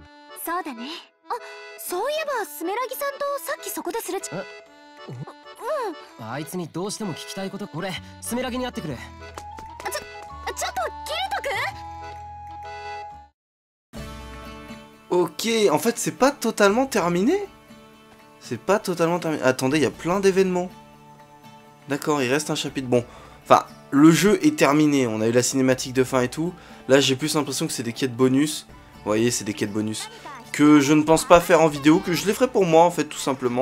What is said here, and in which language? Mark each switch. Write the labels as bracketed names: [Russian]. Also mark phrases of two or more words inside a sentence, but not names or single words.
[Japanese] そうだね。そういえばスメラギさんとさっきそこですれ違う。あいつにどうしても聞きたいこと。俺スメラギに会ってくる。ちょっとキリト君。 [French] Ok, en fait c'est pas totalement terminé. C'est pas totalement terminé. Attendez, il y a plein d'événements. D'accord, il reste un chapitre. Bon, enfin, le jeu est terminé. On a eu la cinématique de fin et tout. Là, j'ai plus l'impression que c'est des quêtes bonus. Vous voyez, c'est des quêtes bonus. Que je ne pense pas faire en vidéo, que je les ferai pour moi, en fait, tout simplement.